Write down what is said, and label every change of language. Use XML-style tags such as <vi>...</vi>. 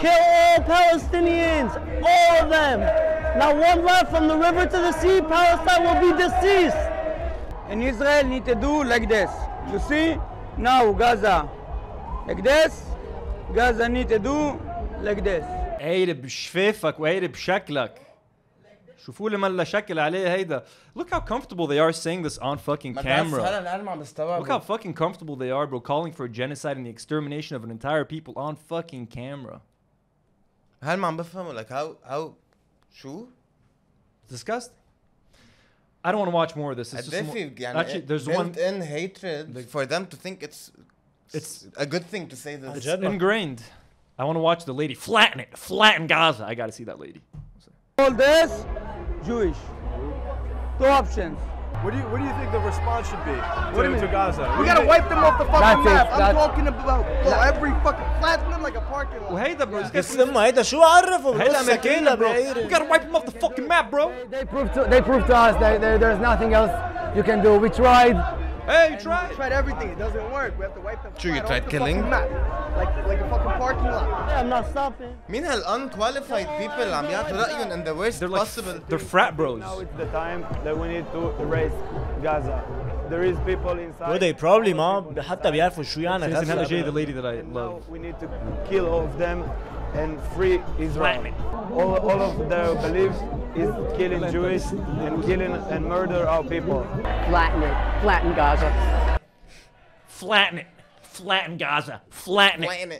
<en>Kill all Palestinians! All of them! Not one left from the river to the sea. Palestine will be deceased! And Israel need to do like this. You see? Now Gaza. Like this. Gaza need to do like this.</en> <ar>عيرب شفافك وعيرب شكلك. شوفوا لي ملا شكل عليه هيدا.</ar> <en>Look how comfortable they are saying this on fucking camera. Look how fucking comfortable they are, bro, calling for a genocide and the extermination of an entire people on fucking camera.</en> <ar>هل ما عم بفهم</ar> <en>like how</en> <ar>شو؟</ar> <en>Disgusting. I don't want to watch more of this. It's just actually, there's built-in hatred for them to think it's a good thing to say this. It's ingrained. I want to watch the lady flatten Gaza. I got to see that lady. All this, Jewish. Two options. What do you think the response should be to Gaza? We gotta wipe them off the fucking map. I'm talking about every fucking flatten them like a parking lot.</en> <ar>وهيدا bro. هيدا شو عرفوا؟ هيدا أمريكينا bro.</ar> <en>We gotta wipe them off the fucking map, bro. They proved to us that there's nothing else you can do. We tried. Hey, you tried. We tried everything. It doesn't work. We have to wipe them. Sure, you tried killing? Like a fucking parking lot. Yeah, I'm not stopping. مين هالunqualified people</en> <ar>عم يعطوا رأيهم</ar> <en>in the worst possible? They're frat bros. Now it's the time that we need to erase Gaza. there is people inside. Well, they probably</en> <ar>ما حتى بيعرفوا شو يعني</ar> <en>غزة. The lady that I love. We need to kill all of them and free Israel. All of their beliefs is killing Jewish and killing and murder our people. Flatten it. Flatten Gaza. Flatten it. Flatten Gaza. Flatten it.</en>